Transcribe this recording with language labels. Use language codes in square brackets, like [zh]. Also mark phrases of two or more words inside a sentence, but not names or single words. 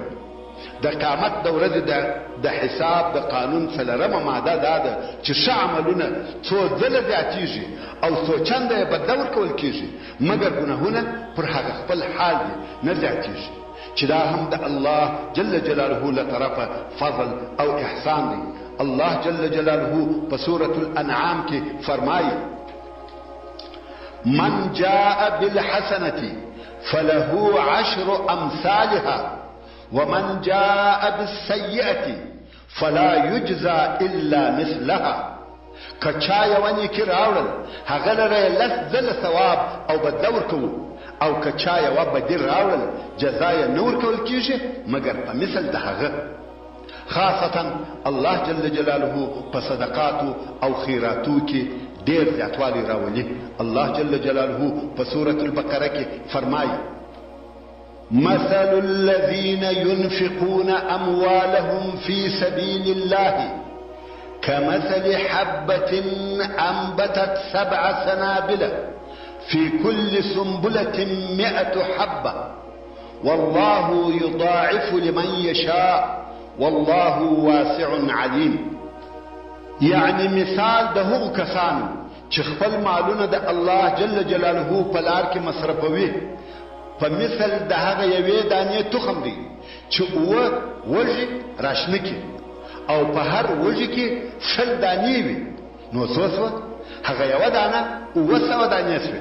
[ps] د قیامت د ورځې د حساب د قانون 4مه ماده دا ده چې ښه عملونه څو ځله زیاتېږي او څو چنده یې بدله ورکول کېږي مګر ګناهونه پر هغه خپل حال دي نه زیاتېږي، چې دا هم د [ar] الله جل جلاله [ps] له طرفه فضل او احسان دی. [ar] الله جل جلاله [ps] په سورة الانعام کې فرمایي [ar] من جاء بالحسنة فله 10 أمثالها ومن جاء بالسيئة فلا يجزى إلا مثلها. [ps] کچا یو نیکی راوړل هغه لره لس ځله ثواب او بدله ورکوو او کچا یو بدي راوړل جزا یې نه ورکول کېږي مګر په مثل د هغه. خاصتا [ar] الله جل جلاله [ps] په صدقاتو او خیراتو کې ډېر زیاتوالی راولي. [ar] الله جل جلاله [ps] په سورة البقره کې فرمایي [ar] مثل الذين ينفقون أموالهم في سبيل الله كمثل حبة أنبتت 7 سنابل في كل سنبلة 100 حبة والله يضاعف لمن يشاء والله واسع عليم. [ps] یعنی مثال د هغو کسانو چې خپل مالونه د [ar] الله جل جلاله [ps] په لار کې مصرفوي په مثل د هغه یوې دانې تخم دی چې اوه وږي راشنه کړي او په هر وږي کې 100 دانې وي نو څه شوه هغه یوه دانه 200 دانې شوې.